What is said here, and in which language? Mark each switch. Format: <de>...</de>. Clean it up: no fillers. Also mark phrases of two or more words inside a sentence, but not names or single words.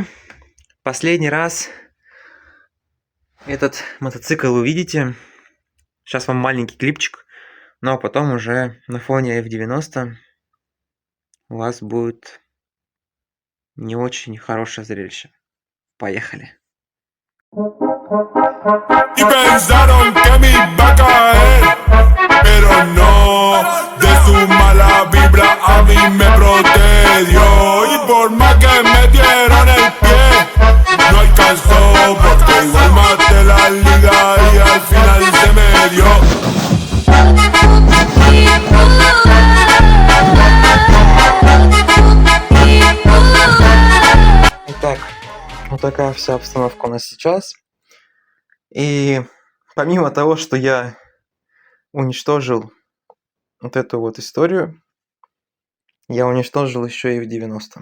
<ru>Последний раз этот мотоцикл увидите. Сейчас вам маленький клипчик. Но потом уже на фоне F90 у вас будет не очень хорошее зрелище. Поехали.</ru> <es>Y pensaron que me iba a caer, pero no, de su mala vibra a mí me protegió. Y por más que me dieron el pie, no alcanzó, porque igual maté la liga y al final se me dio.</es> <ru>Итак, вот такая вся обстановка у нас сейчас. И помимо того, что я уничтожил вот эту вот историю, я уничтожил еще и в 90.</ru>